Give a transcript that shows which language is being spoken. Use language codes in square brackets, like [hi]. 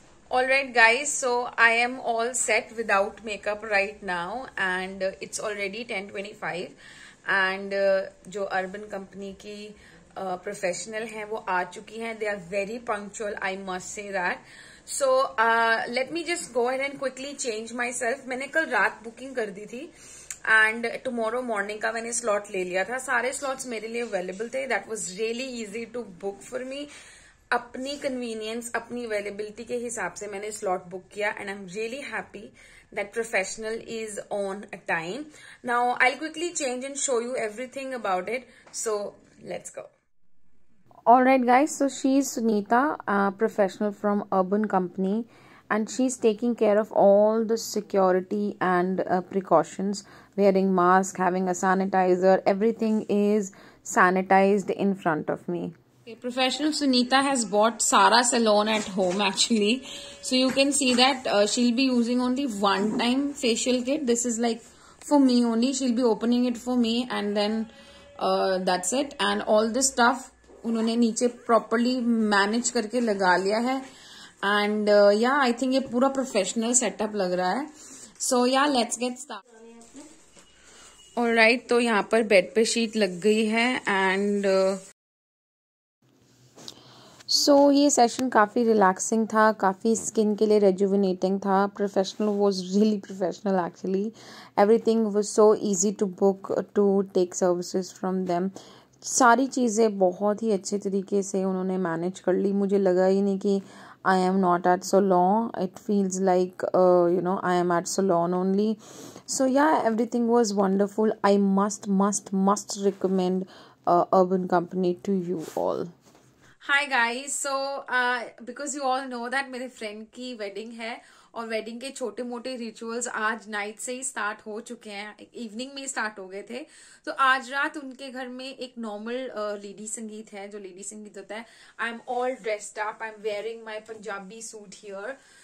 [en] Alright guys, so I am all set without makeup right now and it's already 10:25 and [hi] जो urban company की professional हैं वो आ चुकी हैं. [en] They are very punctual, I must say that. So let me just go ahead and quickly change myself. [hi] मैंने कल रात booking कर दी थी [en] and tomorrow morning [hi] का मैंने स्लॉट ले लिया था. सारे स्लॉट्स मेरे लिए अवेलेबल थे. [en] That was really easy to book for me. [hi] अपनी कन्वीनियंस, अपनी अवेलेबिलिटी के हिसाब से मैंने स्लॉट बुक किया [en] And I am really happy that professional is on time. Now I'll quickly change and show you everything about it. So let's go. Alright guys, so she's Sunita, a professional from Urban Company, and she's taking care of all the security and precautions, wearing mask, having a sanitizer, everything is sanitized in front of me. Professional Sunita has bought Sara Salon at home actually. So you can see that she'll be using only one time facial kit. This is like for me only. She'll be opening it for me and then that's it. And all this stuff [hi] उन्होंने नीचे [en] properly manage [hi] करके लगा लिया है. [en] And yeah, I think [hi] ये पूरा [en] professional setup [hi] लग रहा है. [en] So yeah, let's get started. [hi] Alright, तो यहाँ पर बेड पे शीट लग गई है and सो ये सेशन काफ़ी रिलैक्सिंग था, काफ़ी स्किन के लिए रेजुविनेटिंग था. [en] Professional was really professional actually. Everything was so easy to book, to take services from them. [hi] सारी चीज़ें बहुत ही अच्छे तरीके से उन्होंने मैनेज कर ली. मुझे लगा ही नहीं कि [en] I am not at salon. It feels like I am at salon only. So yeah, everything was wonderful. I must recommend Urban Company to you all. Hi guys, so because you all know that [hi] मेरे friend की wedding है और wedding के छोटे मोटे rituals आज night से ही start हो चुके हैं. इवनिंग में स्टार्ट हो गए थे. तो आज रात उनके घर में एक नॉर्मल लेडी संगीत है. जो लेडी संगीत होता है, [en] I am all dressed up, I am wearing my Punjabi suit here.